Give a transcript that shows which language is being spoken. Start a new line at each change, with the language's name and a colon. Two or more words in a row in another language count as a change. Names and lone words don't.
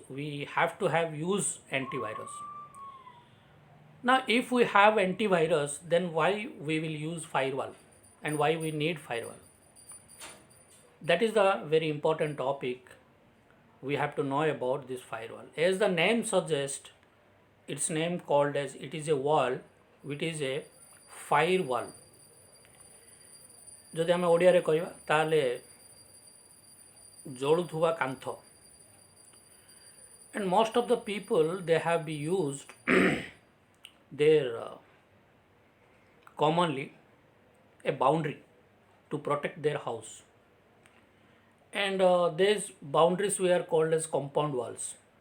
English: We have to have use antivirus. Now if we have antivirus, then why we will use firewall and why we need firewall? That is the very important topic we have to know about this firewall. As the name suggests, its name called as, it is a wall which is a firewall.
Odia: ଯଦି ଆମେ ଓଡ଼ିଆରେ କହିବା ତାହେଲେ ଜଳୁଥିବା କାନ୍ଥ.
English: And most of the people they have been used their commonly a boundary to protect their house, and these boundaries were called as compound walls.